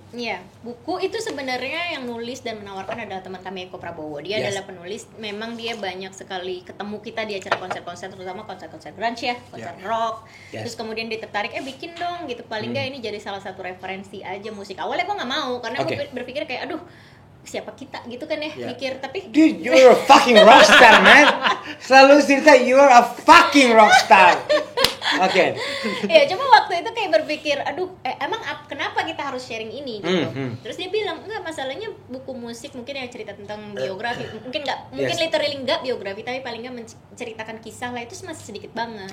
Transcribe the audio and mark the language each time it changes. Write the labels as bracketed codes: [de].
[id] Iya, buku itu sebenarnya yang nulis dan menawarkan adalah teman kami Eko Prabowo. Dia [en] Yes. [id] adalah penulis. Memang dia banyak sekali ketemu kita di acara konser-konser, terutama konser-konser grunge ya, konser rock. [en] Yes. [id] Terus kemudian dia tertarik, bikin dong gitu. Paling nggak ini jadi salah satu referensi aja musik. Awalnya gue nggak mau karena Oke. gue berpikir kayak, aduh siapa kita gitu kan ya, [en] Yeah. [id] mikir. Tapi [en] Dude, you're a fucking rockstar, man. [id] Selalu cerita [en] you're a fucking rockstar. [id] Oke. ya cuma waktu itu kayak berpikir, aduh emang kenapa kita harus sharing ini gitu. Terus dia bilang enggak, masalahnya buku musik mungkin yang cerita tentang biografi, mungkin Yes. literally enggak biografi, tapi paling enggak menceritakan kisah lah, itu masih sedikit banget.